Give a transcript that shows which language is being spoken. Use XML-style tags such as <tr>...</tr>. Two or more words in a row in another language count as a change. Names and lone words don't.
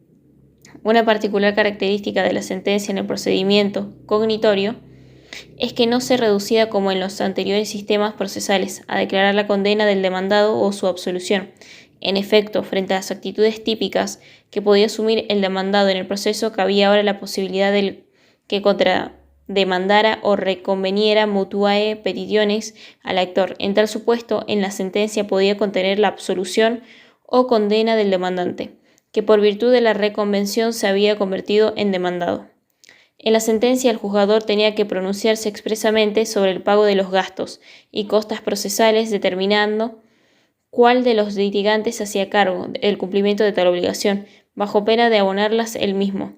<es>Una particular característica de la sentencia en el procedimiento cognitorio es que no se reducía como en los anteriores sistemas procesales a declarar la condena del demandado o su absolución. En efecto, frente a las actitudes típicas que podía asumir el demandado en el proceso, cabía ahora la posibilidad de que contrademandara o reconveniera</es> <la>mutuae petitiones</la> <es>al actor. En tal supuesto, en la sentencia podía contener la absolución o condena del demandante, que por virtud de la reconvención se había convertido en demandado. En la sentencia, el juzgador tenía que pronunciarse expresamente sobre el pago de los gastos y costas procesales, determinando cuál de los litigantes hacía cargo del cumplimiento de tal obligación, bajo pena de abonarlas él mismo.</es>